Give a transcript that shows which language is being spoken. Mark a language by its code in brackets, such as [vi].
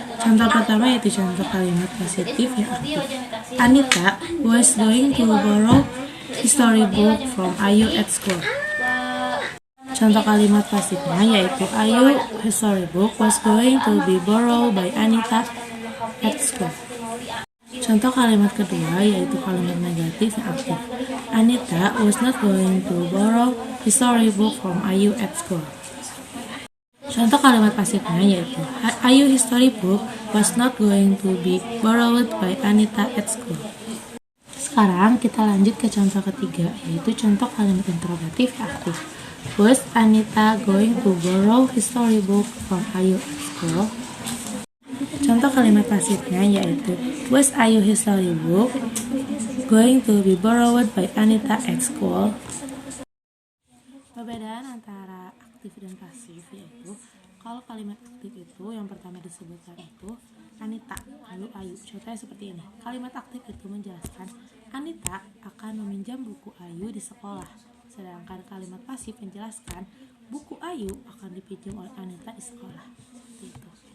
[id] Contoh pertama yaitu contoh kalimat positif yang aktif. [en] Anita was going to borrow history book from Ayu at school. [id] Contoh kalimat pasifnya yaitu [en] Ayu history book was going to be borrowed by Anita at school. [id] Contoh kalimat kedua yaitu kalimat negatif yang aktif. [en] Anita was not going to borrow history book from Ayu at school. [id] Contoh kalimat pasifnya yaitu [en] Ayu history book was not going to be borrowed by Anita at school. [id] Sekarang kita lanjut ke contoh ketiga, yaitu contoh kalimat interrogatif aktif. [en] Was Anita going to borrow his storybook from Ayu at school? [id] Contoh kalimat pasifnya yaitu [en] was Ayu his storybook going to be borrowed by Anita at school? [id] Perbedaan antara aktif dan pasif yaitu kalau kalimat aktif itu yang pertama disebutkan itu Anita, lalu Ayu. Contohnya seperti ini. Kalimat aktif itu menjelaskan Anita akan meminjam buku Ayu di sekolah. Sedangkan kalimat pasif menjelaskan buku Ayu akan dipinjam oleh Anita di sekolah. Seperti itu.